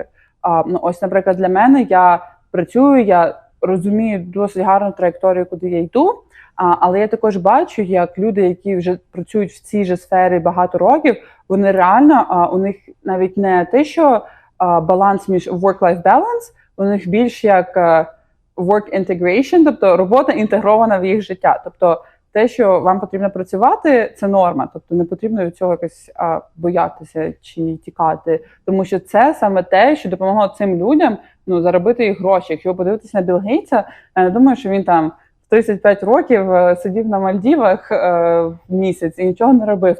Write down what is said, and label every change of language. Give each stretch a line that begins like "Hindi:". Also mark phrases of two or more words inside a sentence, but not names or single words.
Ukrainian: Ось, наприклад, для мене я працюю, я розумію досить гарну траєкторію, куди я йду, але я також бачу, як люди, які вже працюють в цій же сфері багато років, вони реально, у них навіть не те, що баланс між
English: work-life balance,
Ukrainian: у них більш як
English: work integration,
Ukrainian: тобто робота інтегрована в їх життя. Тобто те, що вам потрібно працювати, це норма. Тобто не потрібно від цього якось боятися чи тікати. Тому що це саме те, що допомогло цим людям заробити їх гроші. Якщо ви подивитесь на Білл Гейтса, я не думаю, що він там в 35 років сидів на Мальдівах в місяць і нічого не робив.